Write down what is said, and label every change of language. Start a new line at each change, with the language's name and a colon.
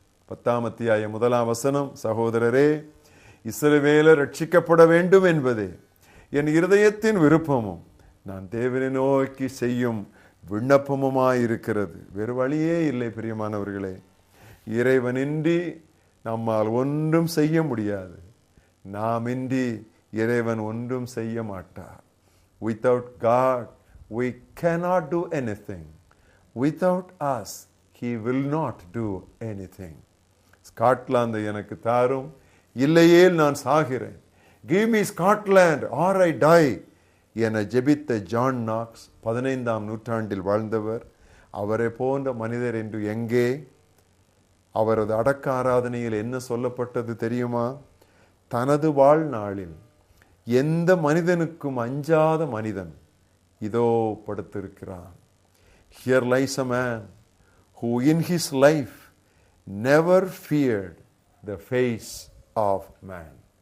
Tamil: 10ஆம் அத்தியாயம் 1ஆம் வசனம். சகோதரரே, இஸ்ரவேலர் ரட்சிக்கப்பட வேண்டும் என்பதே என் இருதயத்தின் விருப்பமும் நான் தேவனை நோக்கி செய்யும் விண்ணப்பமுமாயிருக்கிறது. வேறு வழியே இல்லை பிரியமானவர்களே. இறைவனின்றி நம்மால் ஒன்றும் செய்ய முடியாது. நாமின்றி இறைவன் ஒன்றும் செய்ய மாட்டார்.
English: Without God we cannot do anything. Without us he will not do anything.
Tamil: Scotland எனக்கு தாரும், இல்லையேல் நான் சாகிறேன்.
English: Give me Scotland or I die
Tamil: என ஜெபித்த ஜான் நாக்ஸ் 15ஆம் நூற்றாண்டில் வாழ்ந்தவர். அவரை போன்ற மனிதர் என்று எங்கே? அவரது அடக்க ஆராதனையில் என்ன சொல்லப்பட்டது தெரியுமா? தனது வாழ்நாளில் எந்த மனிதனுக்கும் அஞ்சாத மனிதன் இதோ படுத்திருக்கிறான்.
English: Here lies a man who in his life never feared the face of man.